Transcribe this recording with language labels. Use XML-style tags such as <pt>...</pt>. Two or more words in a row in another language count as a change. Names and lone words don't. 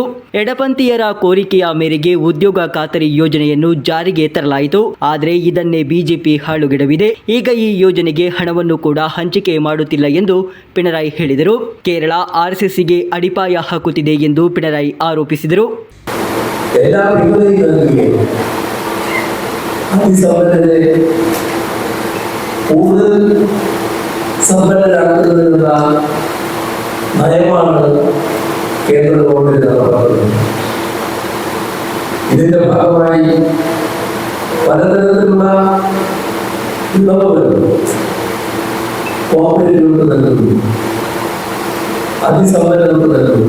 <kn>ಎಡಪಂಥೀಯರ ಕೋರಿಕೆಯ ಮೇರೆಗೆ ಉದ್ಯೋಗ ಖಾತರಿ ಯೋಜನೆಯನ್ನು ಜಾರಿಗೆ ತರಲಾಯಿತು. ಆದರೆ ಇದನ್ನೇ ಬಿಜೆಪಿ ಹಾಳುಗೆಡವಿದೆ. ಈಗ ಈ ಯೋಜನೆಗೆ ಹಣವನ್ನು ಕೂಡ ಹಂಚಿಕೆ ಮಾಡುತ್ತಿಲ್ಲ ಎಂದು ಪಿಣರಾಯಿ ಹೇಳಿದರು. ಕೇರಳ ಆರ್ಎಸ್ಎಸ್ಗೆ ಅಡಿಪಾಯ ಹಾಕುತ್ತಿದೆ ಎಂದು ಪಿಣರಾಯಿ ಆರೋಪಿಸಿದರು.</kn> <ml>അതിസമ്പന്നരെ കൂടുതൽ സമ്പന്നരാക്കുന്നതിനുള്ള നയമാണ് കേന്ദ്ര ഗവൺമെന്റ് നടപ്പാക്കുന്നത്. ഇതിന്റെ ഭാഗമായി പലതരത്തിലുള്ള ഇളവുകൾ കോർപ്പറേറ്റുകൾക്ക് നൽകുന്നു, അതിസമ്പന്നർക്ക് നൽകുന്നു.</ml>